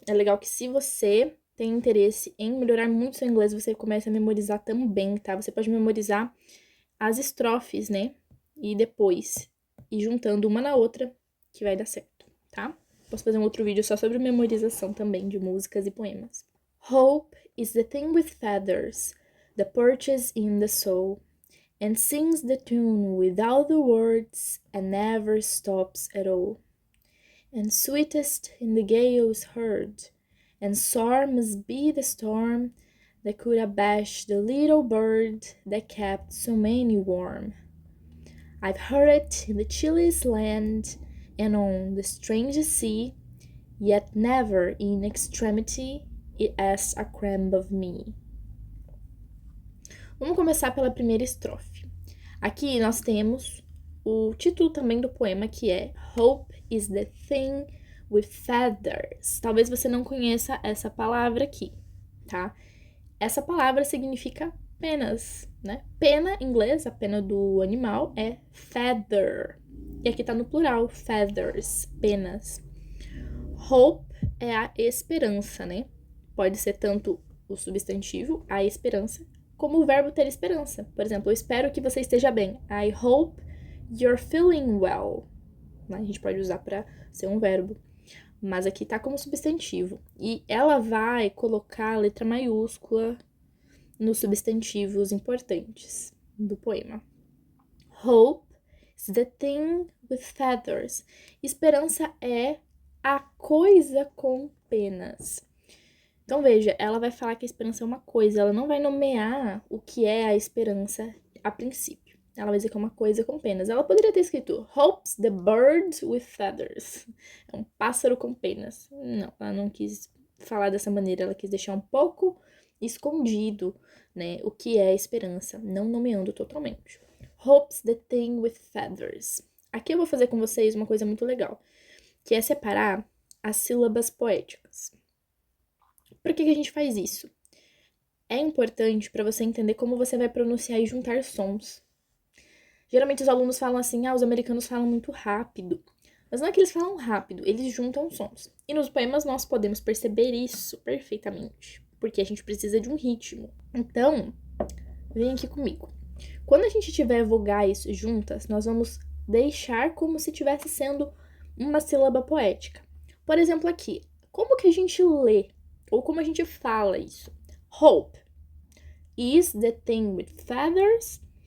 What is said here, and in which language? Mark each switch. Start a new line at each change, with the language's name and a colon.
Portuguese: É legal que se você tem interesse em melhorar muito seu inglês, você comece a memorizar também, tá? Você pode memorizar as estrofes, né? E depois ir juntando uma na outra, que vai dar certo, tá? Posso fazer um outro vídeo só sobre memorização também de músicas e poemas.
English: Hope is the thing with feathers that perches in the soul and sings the tune without the words and never stops at all. And sweetest in the gale is heard, and sore must be the storm that could abash the little bird that kept so many warm. I've heard it in the chilliest land and on the strangest sea, yet never in extremity it asked a crumb of me.
Portuguese: Vamos começar pela primeira estrofe. Aqui nós temos o título também do poema, que é
English: Hope is the thing with feathers.
Portuguese: Talvez você não conheça essa palavra aqui, tá? Essa palavra significa penas, né? Pena em inglês, a pena do animal, é feather. E aqui tá no plural, feathers, penas. Hope é a esperança, né? Pode ser tanto o substantivo, a esperança, como o verbo ter esperança. Por exemplo, eu espero que você esteja bem.
English: I hope you're feeling well.
Portuguese: A gente pode usar para ser um verbo. Mas aqui tá como substantivo. E ela vai colocar a letra maiúscula nos substantivos importantes do poema.
English: Hope is the thing with feathers.
Portuguese: Esperança é a coisa com penas. Então, veja, ela vai falar que a esperança é uma coisa, ela não vai nomear o que é a esperança a princípio. Ela vai dizer que é uma coisa com penas. Ela poderia ter escrito
English: Hope's the bird with feathers.
Portuguese: É um pássaro com penas. Não, ela não quis falar dessa maneira, ela quis deixar um pouco escondido, né, o que é esperança, não nomeando totalmente.
English: Hope's the thing with feathers.
Portuguese: Aqui eu vou fazer com vocês uma coisa muito legal, que é separar as sílabas poéticas. Por que a gente faz isso? É importante para você entender como você vai pronunciar e juntar sons. Geralmente os alunos falam assim, os americanos falam muito rápido. Mas não é que eles falam rápido, eles juntam sons. E nos poemas nós podemos perceber isso perfeitamente, porque a gente precisa de um ritmo. Então, vem aqui comigo. Quando a gente tiver vogais juntas, nós vamos deixar como se estivesse sendo uma sílaba poética. Por exemplo, aqui, como que a gente lê? Ou como a gente fala isso?
English: Hope is the thing with feathers.